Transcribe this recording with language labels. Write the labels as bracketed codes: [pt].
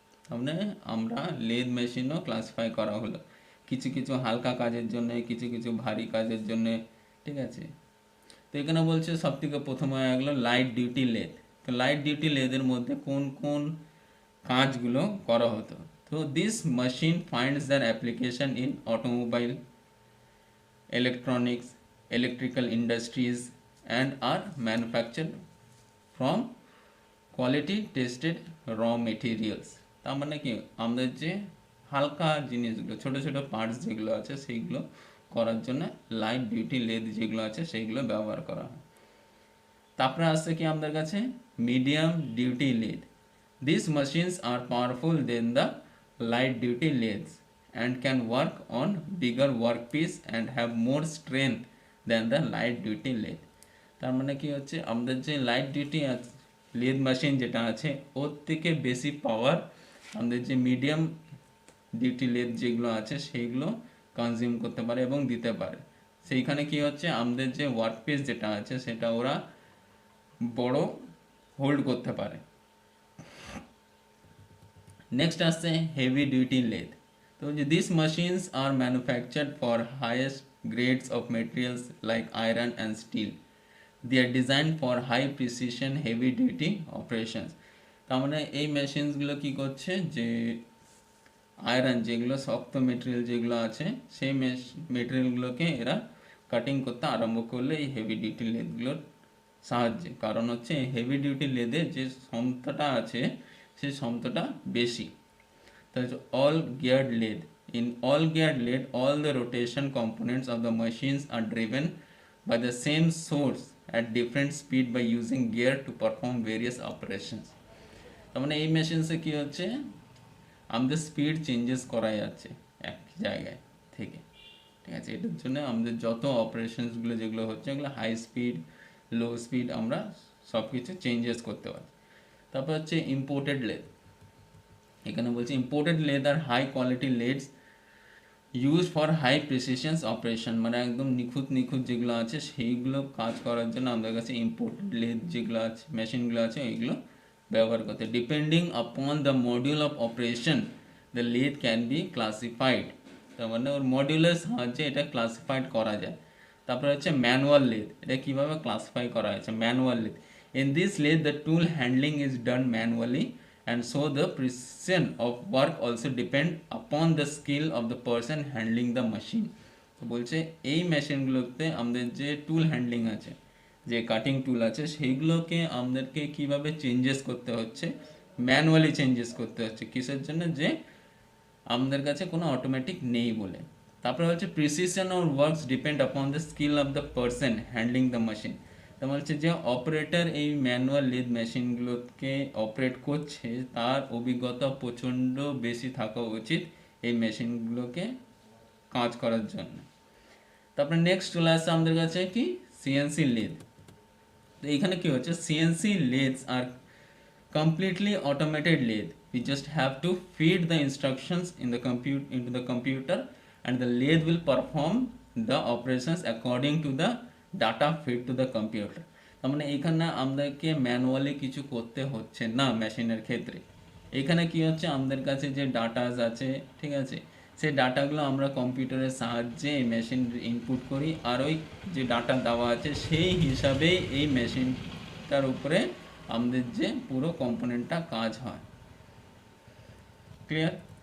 [bn] তাহলে আমরা লেদ মেশিনও ক্লাসিফাই করা হলো, কিছু কিছু হালকা কাজের জন্য, কিছু কিছু ভারী কাজের জন্য। ঠিক আছে, তো এখানে বলছে সব থেকে প্রথমে হয়ে গেলো লাইট ডিউটি লেদ। তো লাইট ডিউটি লেদের মধ্যে কোন কোন কাজগুলো করা হতো। [en] তো this machine finds their application in automobile, electronics, electrical industries and are manufactured from quality tested raw materials. [bn] তার মানে কি, আমাদের যে হালকা জিনিসগুলো, ছোট ছোট পার্টস যেগুলো আছে সেইগুলো করার জন্য লাইট ডিউটি লেদ যেগুলো আছে সেইগুলো ব্যবহার করা হয়। তারপরে আসছে কি আমাদের কাছে medium duty lathe. [en] This machines are powerful than the light duty lathes and can work on bigger workpiece and have more strength than the light duty lathe. [bn] তার মানে কি হচ্ছে, আমাদের যে লাইট ডিউটি লেদ মেশিন যেটা আছে ওর থেকে বেশি পাওয়ার আমাদের যে মিডিয়াম ডিউটি লেদ যেগুলো আছে সেইগুলো কনজিউম করতে পারে এবং দিতে পারে। সেইখানে কি হচ্ছে, আমাদের যে ওয়ার্ক পিস যেটা আছে সেটা ওরা বড় হোল্ড করতে পারে। নেক্সট আসছে [en] Heavy duty lathe. তো যে this machines are manufactured for highest grades of materials like iron and steel. They are design for high precision heavy duty operations. [bn] তার মানে এই মেশিনসগুলো কী করছে, যে আয়রন যেগুলো শক্ত মেটেরিয়াল যেগুলো আছে সেই মেটেরিয়ালগুলোকে এরা কাটিং করতে আরম্ভ করলে এই হেভি ডিউটি লেদগুলোর সাহায্যে। কারণ হচ্ছে হেভি ডিউটি লেদে যে ক্ষমতাটা আছে সেই ক্ষমতাটা বেশি। তাহলে [en] all geared lathe. In all geared lathe, all the rotation components of the machines are driven by the same source at different speed by using gear to perform various operations. [bn] তার মানে এই মেশিনসে কি হচ্ছে, আমাদের স্পিড চেঞ্জেস করা যাচ্ছে এক জায়গায় থেকে, ঠিক আছে। এটার জন্য আমাদের যত অপারেশনসগুলো যেগুলো হচ্ছে এগুলো হাই স্পিড, লো স্পিড আমরা সব কিছু চেঞ্জেস করতে পারি। তারপর হচ্ছে [en] Imported lathe. এখানে বলছে imported lathe are high quality lathes use for high precisions operation, [bn] মানে একদম নিখুঁত যেগুলো আছে সেইগুলো কাজ করার জন্য আমাদের কাছে ইম্পোর্টেড লেদ যেগুলো আছে মেশিনগুলো আছে ওইগুলো ব্যবহার করতে। [en] Depending upon the module of operation the lathe can be classified. [bn] তার মানে ওর মডিউলের সাহায্যে এটা ক্লাসিফাইড করা যায়। তারপরে হচ্ছে ম্যানুয়াল লেদ। এটা কীভাবে ক্লাসিফাই করা হয়েছে, manual lathe. [en] In this lathe the tool handling is done manually and so the precision of work also depend upon the skill of the person handling the machine. [bn] তো বলছে এই মেশিনগুলোতে আমাদের যে টুল handling আছে, যে কাটিং টুল আছে সেইগুলোকে আমাদেরকে কিভাবে চেঞ্জেস করতে হচ্ছে, ম্যানুয়ালি চেঞ্জেস করতে হচ্ছে। কিসের জন্য, যে আমাদের কাছে কোনো অটোমেটিক নেই বলে। তারপরে হচ্ছে [en] Precision of works depend upon the skill of the person handling the machine. [bn] তেমন হচ্ছে যে অপারেটর এই ম্যানুয়াল লেদ মেশিনগুলোকে অপারেট করছে তার অভিজ্ঞতা প্রচণ্ড বেশি থাকা উচিত এই মেশিনগুলোকে কাজ করার জন্য। তারপরে নেক্সট চলে আসছে আমাদের কাছে কি, সিএনসি লেদ। তো এইখানে কি হচ্ছে, [en] CNC lathes are completely automated lathe. We just have to feed the instructions into the computer and the lathe will perform the operations according to the data fed to the computer. [bn] তার মানে এইখানে আমাদেরকে manually কিছু করতে হচ্ছে না মেশিনের ক্ষেত্রে। এখানে কি হচ্ছে, আমাদের কাছে যে ডাটাস আছে, ঠিক আছে, সেই ডাটাগুলো আমরা কম্পিউটারের সাহায্যে এই মেশিন ইনপুট করি আর ওই যে ডাটা দেওয়া আছে সেই হিসাবেই এই মেশিনটার উপরে আমাদের যে পুরো কম্পোনেন্টটা কাজ হয়। ক্লিয়ার?